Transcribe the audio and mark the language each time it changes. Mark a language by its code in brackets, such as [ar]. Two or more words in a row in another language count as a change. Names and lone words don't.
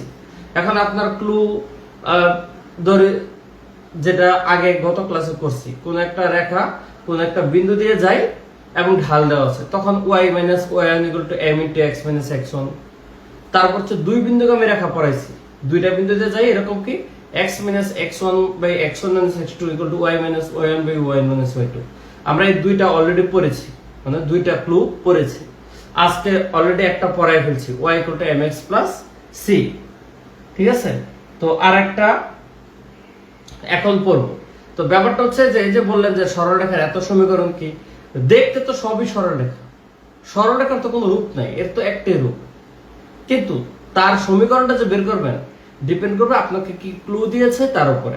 [bn] এখন আপনার ক্লু ধরে যেটা আগে গত ক্লাসে করছি, কোন একটা রেখা কোন একটা বিন্দু দিয়ে যায় এবং ঢাল দেওয়া আছে, তখন y - y1 = m * x - x1। তারপর হচ্ছে দুই বিন্দুগামী রেখা পড়াইছি, দুইটা বিন্দু দিয়ে যায় এরকম কি x - x1 / x1 - x2 = y - y1 / y1 - y2। আমরা এই দুইটা অলরেডি পড়েছি, মানে দুইটা ক্লু পড়েছি। আজকে অলরেডি একটা পড়াই ফেলছি, y = mx + c, ঠিক আছে। তো আরেকটা এখন পড়বো। তো ব্যাপারটা হচ্ছে যে এই যে বললেন যে সরলরেখার এত সমীকরণ কি, দেখতে তো সবই সরলরেখা, সরলরেখার তো কোনো রূপ নাই, এর তো একটাই রূপ, কিন্তু তার সমীকরণটা যে বের করবেন ডিপেন্ড করবে আপনাকে কি ক্লু দিয়েছে তার উপরে।